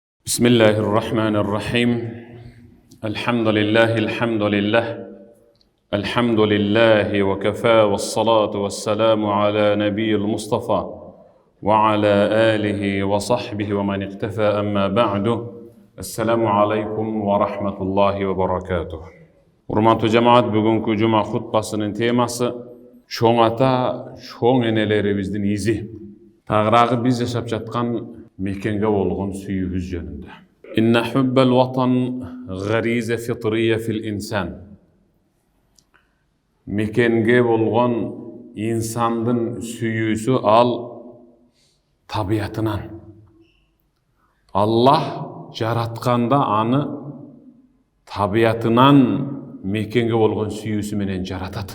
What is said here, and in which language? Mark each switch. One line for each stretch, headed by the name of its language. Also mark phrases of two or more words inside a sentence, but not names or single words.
Arabic: بسم الله الرحمن الرحيم الحمد لله الحمد لله وكفى والصلاة والسلام على نبي المصطفى وعلى آله وصحبه ومن اقتفى أما بعد السلام عليكم ورحمة الله وبركاته.
Kyrgyz: Урматтуу жамаат, бүгүнкү жума хутбасынын темасы чоң ата, чоң энелерибиздин изи. Тагыраагы биз жашап жаткан мекенге болгон сүйүүбүз жөнүндө.
Arabic: إن حب الوطن غريزة فطرية في الإنسان.
Kyrgyz: Мекенге болгон инсандын сүйүүсү ал табиятынан. Аллах жаратканда аны табиятынан мекенге болгон сүйүүсү менен жаратат.